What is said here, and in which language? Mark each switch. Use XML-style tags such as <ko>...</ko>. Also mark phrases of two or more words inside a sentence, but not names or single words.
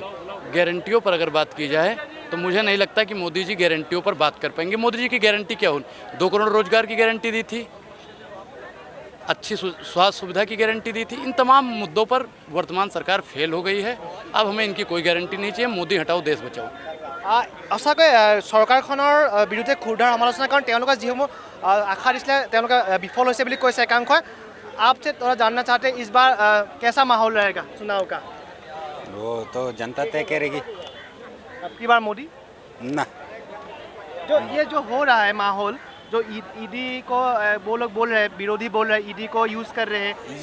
<hi>गारंटियों पर अगर बात की जाए तो मुझे नहीं लगता कि मोदी जी गारंटियों पर बात कर पाएंगे। मोदी जी की गारंटी क्या हो? 2 करोड़ रोजगार की गारंटी दी थी, अच्छी स्वास्थ्य सुविधा की गारंटी दी थी। इन तमाम मुद्दों पर वर्तमान सरकार फेल हो गई है। अब हमें इनकी कोई गारंटी नहीं चाहिए। मोदी हटाओ, देश बचाओ।</hi> <as>সঁচাকৈ চৰকাৰখনৰ বিৰুদ্ধে ক্ষুৰধাৰ সমালোচনা, কাৰণ তেওঁলোকে যিসমূহ আশা দিছিলে তেওঁলোকে বিফল হৈছে বুলি কৈছে একাংশই।</as> <hi>आपसे थोड़ा जानना चाहते हैं इस बार कैसा माहौल रहेगा चुनाव का? वो तो जनता तय करेगी। अब की बार मोदी? ना जो ये जो हो रहा है माहौल, जो ईडी को वो लोग बोल रहे हैं, विरोधी बोल रहे हैं ईडी को यूज कर रहे हैं,</hi>